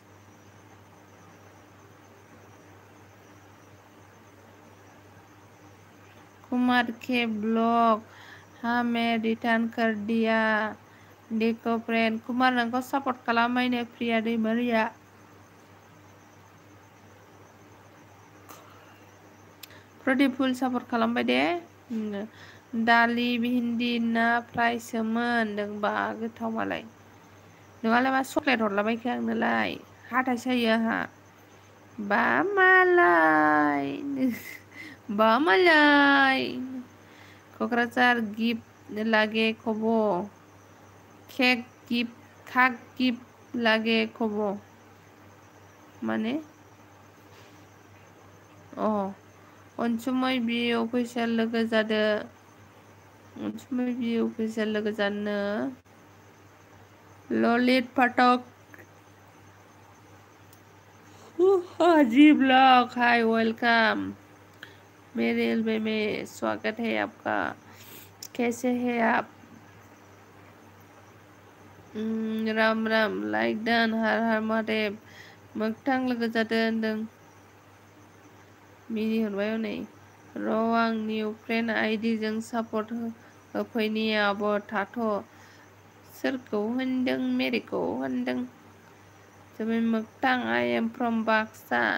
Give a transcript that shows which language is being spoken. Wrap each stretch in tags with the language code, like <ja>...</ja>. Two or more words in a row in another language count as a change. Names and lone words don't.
<hi>कुमार के ब्लॉग हमें रिटर्न कर दिया देखो फ्रेंड कुमार</hi> <brx>नोंखौ सापर्ट खालामबायनो</brx> <hi>प्रिया दैमारिया</hi> <brx>प्रदीप फुल सापर्ट खालामबाय दे दालि भिन्दि ना फ्रायसोमोन होनदोंबा गोथाव मालाय नोंहालाय मा चक्लेट हरलाबायखो आंनोलाय हाथाय सायो आंहा बा मालाय क'क्राझार गिफ्ट लागे खब केक गिफ्ट खाक गिफ्ट लागे खब माने अनसुमै बियो फैसा लोगो जादो अनसुमै बियो फैसा लोगो जानो ललित फाटक</brx> <hi>जी ब्लॉग हाय वेलकम मेरे एल्बम में स्वागत है आपका कैसे है आप राम राम</hi> <en>like done</en> <hi>हर हर महादेव</hi> <brx>मोगथां लोगो जादो होनदों मिनि हरबाय हनै र' आं</brx> <en>new friend</en> <brx>आइडिजों सापर्ट होफैनायाबो थाथ' सोरखौ होनदों मेरिखौ होनदों जोबै मोगथां</brx> <en>I am from Baksa</en>